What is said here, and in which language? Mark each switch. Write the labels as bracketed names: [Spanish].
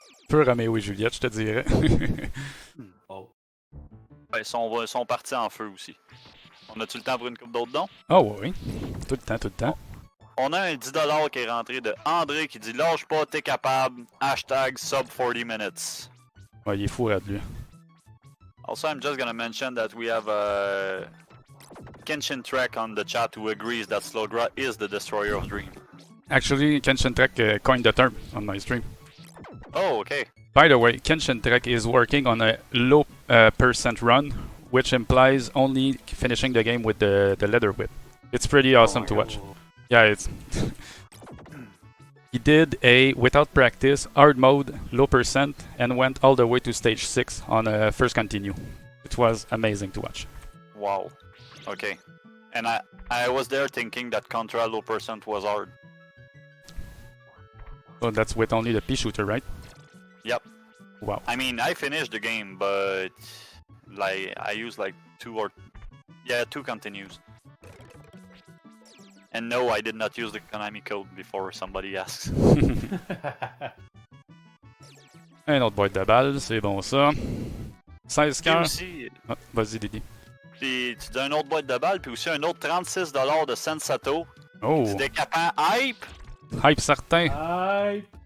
[French] Feu Roméo et Juliette, je te dirais. Oh. Ouais, ils sont partis en feu aussi. On a-tu le temps pour une coupe d'autres dons? Oh oui. Tout le temps, tout le temps. On a un 10$ qui est rentré de André qui dit lâche pas, t'es capable. [English] Hashtag sub 40 minutes. [French] Ouais, il est fou, lui. [English] Also, I'm just gonna mention that we have Kenshin Trek on the chat who agrees that Slogra is the destroyer of dream. Actually, Kenshin Trek coined the term on my stream. Oh, okay. By the way, Kenshin Trek is working on a low percent run, which implies only finishing the game with the leather whip. It's pretty awesome to watch. Yeah, it's... He did a, without practice, hard mode, low percent, and went all the way to stage 6 on a first continue. It was amazing to watch. Wow. Okay. And I was there thinking that Contra low percent was hard. So that's with only the P shooter, right? Yep. Wow. I mean, I finished the game, but like I used like two continues. And no, I did not use the Konami code before somebody asks. [French] Un autre boîte de balles, c'est bon ça. 16 Puis cœurs. aussi, Ah, vas-y, Didi. puis tu dis un autre boîte de balles, puis aussi un autre 36$ de Sensato. Oh, Du décapant hype. hype certain. Aïe!